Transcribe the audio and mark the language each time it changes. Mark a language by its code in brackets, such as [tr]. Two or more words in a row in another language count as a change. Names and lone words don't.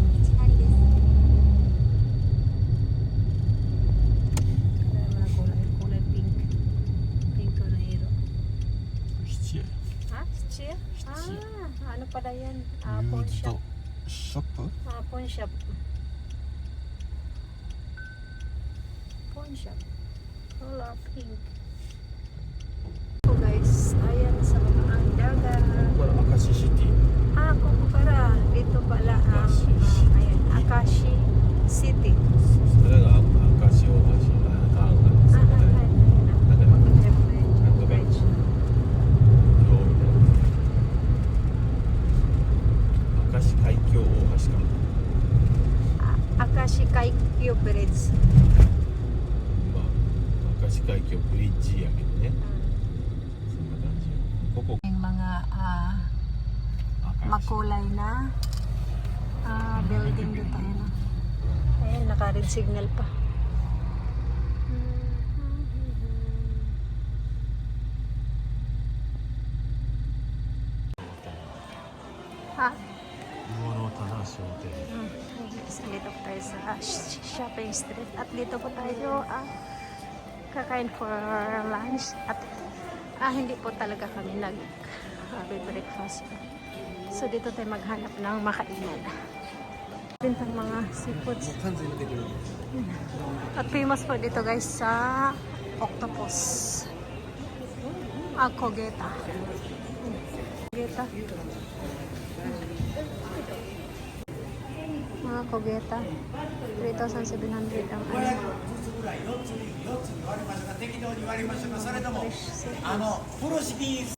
[tl] Kulay pink. Pink to na hero. Ha? Chia? Ano pala yan? [en] Pawn shop. ショップ Pawn shop. Pawn shop. Color pink. [tl] So guys, ayan sa mga ang dagat. [ja] これ明石シティ [tl] Kung para dito pala ang ayan, Akashi City. [ja] それが明石大橋川がそこでなんか Bridge. 橋みたいな明石海峡大橋か Akashi Kaikyo Bridge. まあ明石海峡ブリッジやけどねそんな感じここ [tl] Yung mga 明石 makulay na building dito. Ayan, naka-red signal pa. Ha? [ja] 魚の棚商店 [tl] Dito po tayo sa [en] shopping street. [tl] At dito po tayo kakain [en] for lunch. [tl] At hindi po talaga kami nag-breakfast. So dito tayo maghanap ng makainan. Bintang mga seafoods. [ja] 完全に出てる [tl] At famous po dito guys sa octopus. Kogeta. Kogeta. Mga kogeta. 3,700 ang ano. Fresh.